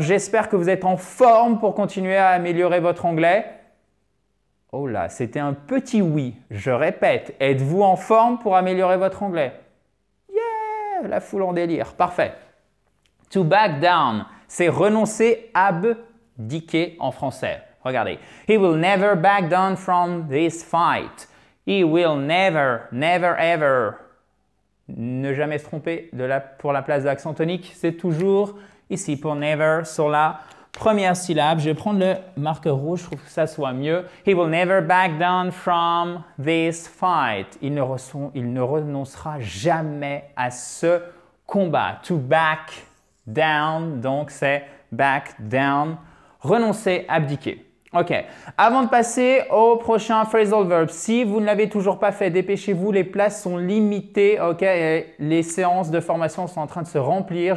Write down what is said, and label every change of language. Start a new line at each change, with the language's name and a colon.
French: J'espère que vous êtes en forme pour continuer à améliorer votre anglais. Oh là, c'était un petit oui. Je répète, êtes-vous en forme pour améliorer votre anglais? Yeah, la foule en délire. Parfait. To back down, c'est renoncer, abdiquer en français. Regardez.
English: He will never back down from this fight. He will never, never, ever.
French: Ne jamais se tromper pour la place de l'accent tonique. C'est toujours ici pour never sur la première syllabe. Je vais prendre le marqueur rouge, je trouve que ça soit mieux.
English: He will never back down from this fight.
French: Il ne renoncera jamais à ce combat. To back down, donc c'est back down, renoncer, abdiquer. Ok, avant de passer au prochain phrasal verb, si vous ne l'avez toujours pas fait, dépêchez-vous, les places sont limitées, ok, et les séances de formation sont en train de se remplir.